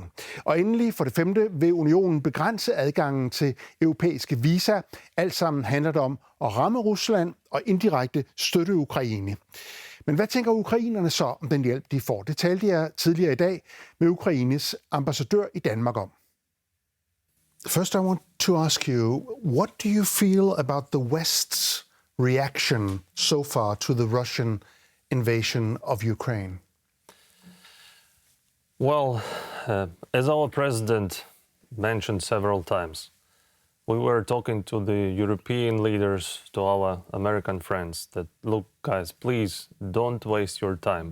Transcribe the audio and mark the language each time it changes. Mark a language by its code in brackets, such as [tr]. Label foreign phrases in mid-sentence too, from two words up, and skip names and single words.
[da] Og endelig for det femte vil unionen begrænse adgangen til europæiske visa. Alt sammen handler det om at ramme Rusland og indirekte støtte Ukraine. Men hvad tænker ukrainerne så om den hjælp, de får? Det talte jeg tidligere i dag med Ukraines ambassadør i Danmark om. [en] First, I want to ask you, what do you feel about the West's reaction so far to the Russian invasion of Ukraine? Well, as our president mentioned several times, we were talking to the European leaders, to our American friends, that, look, guys, please don't waste your time.